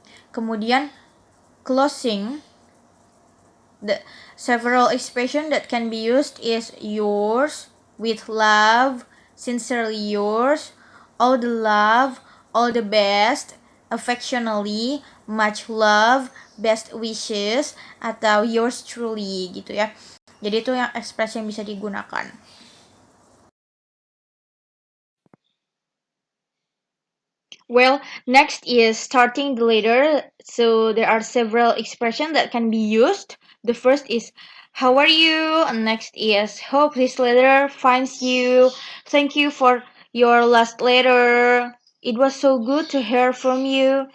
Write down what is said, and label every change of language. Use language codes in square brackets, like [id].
[id] Kemudian [en] closing, the several expression that can be used is yours, with love, sincerely yours, all the love, all the best, affectionately, much love, best wishes, [id] atau [en] yours truly [id] gitu ya. Jadi itu yang ekspresi yang bisa digunakan. [en] Well, next is starting the letter. So there are several expressions that can be used. The first is how are you? And next is hope this letter finds you. Thank you for your last letter. It was so good to hear from you.